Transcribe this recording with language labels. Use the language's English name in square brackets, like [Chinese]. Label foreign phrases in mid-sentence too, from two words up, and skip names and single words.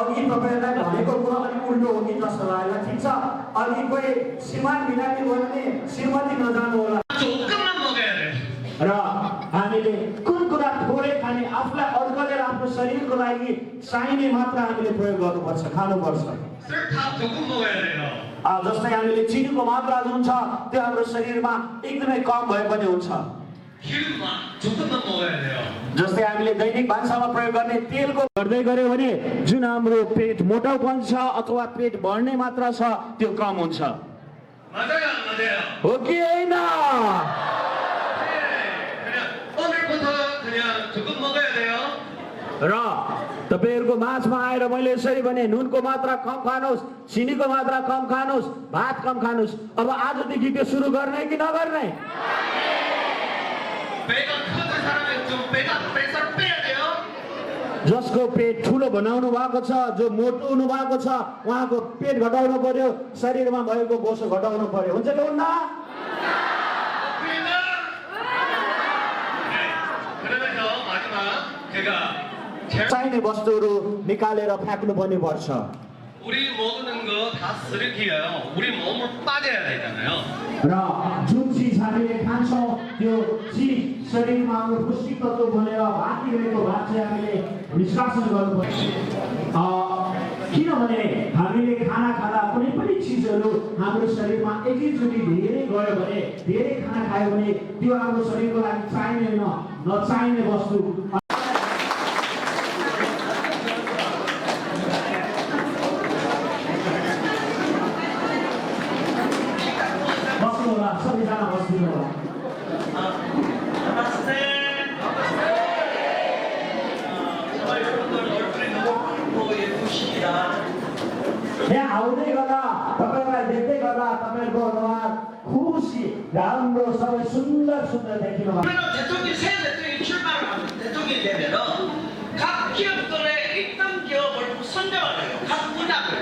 [Nepali] तपाईहरुलाई भनेको कुरा अलिक उल्टो हो कि जस्तो लाग्यो ठिक छ अलि कोही श्रीमान बिरामी भयो भने श्रीमती नजानु होला [Korean] 조금만 먹어야 돼. [Nepali] र हामीले कुन कुरा थोरै खाने आफूलाई अड्कलेर आफ्नो शरीरको लागि चाहिने मात्र हामीले प्रयोग गर्नुपर्छ खानुपर्छ [Korean] 설탕 조금 먹어야 돼요. [Nepali] जस्तै हामीले चिनीको मात्रा जुन छ त्यो हाम्रो शरीरमा एकदमै कम भए पनि हुन्छ [Korean] 기름만 조금만 먹어야 돼요. [Nepali] जस्तै हामीले दैनिक भान्सामा प्रयोग गर्ने तेलको गर्दै गर्यो भने जुन हाम्रो पेट मोटापन छ अथवा पेट बढ्ने मात्रा छ त्यो कम हुन्छ [Korean] 맞아요, 안 맞아요? [Nepali] हो कि हैन [Korean] 그냥 오늘부터 그냥 조금 먹어야 돼요. [Nepali] र तपाईहरुको माझमा आएर मैले यसरी भने नुनको मात्रा कम खानुस् चिनीको मात्रा कम खानुस् भात कम खानुस् अब आजदेखि त्यो सुरु गर्ने कि नगर्ने [Korean] 배가 큰 사람은 좀 배가 뱃살 빼야 돼요. [Nepali] जसको पेट ठुलो बनाउनु भएको छ जो मोटो हुनु भएको छ उहाँको पेट घटाउनु पर्यो शरीरमा भएको बोसो घटाउनु पर्यो हुन्छ कि हुन्न [Korean] 그러면서 마지막 제가 [Nepali] चाहिने वस्तुहरू निकालेर फ्याँक्नु पनि पर्छ [Korean] 우리 먹는 거 다 쓰레기예요. 우리 몸을 빠져야 되잖아요. [Nepali] र जुन चिज हामीले खान्छौँ त्यो चिज शरीरमा हाम्रो पुष्टि तत्त्व बनेर बाँकी रहेको भाग चाहिँ हामीले निष्कासन गर्नुपर्छ किनभने हामीले खाना खाँदा कुनै पनि चिजहरू हाम्रो शरीरमा एकैचोटि धेरै गयो भने धेरै खाना खायो भने त्यो हाम्रो शरीरको लागि चाहिने नचाहिने वस्तु सबैजना बस्दिनु होला नमस्ते सबै यहाँको [Korean] 얼굴이 너무 붉고 예쁘십니다. [Nepali] यहाँ आउँदै गर्दा तपाईहरुलाई देख्दै गर्दा तपाईहरुको अनुहार खुसी राम्रो सबै सुन्दर सुन्दर देखिनु भएको [Korean] 그러면 대통령이 새 대통령이 출마를 하면 대통령이 되면은 각 기업들의 1등 기업을 선정을 해요. 각 분야별로.